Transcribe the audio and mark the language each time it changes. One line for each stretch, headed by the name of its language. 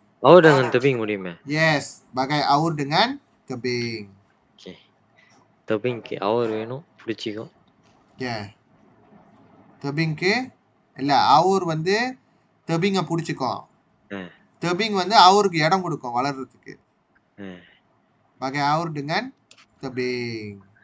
Malay: Aur dengan tebing
Tamil: முடியுமே?
Malay: Yes, bagai aur dengan tebing. Okay.
Tamil: tebingக்கு aur வேணும், பிடிச்சிக்கோ. tebingக்கு இல்ல, aur வந்து tebingங்க பிடிச்சிக்கோ. tebing வந்து aurக்கு இடம் கொடுக்கும் வளர்றதுக்கு.
Malay: bagai aur dengan tebing.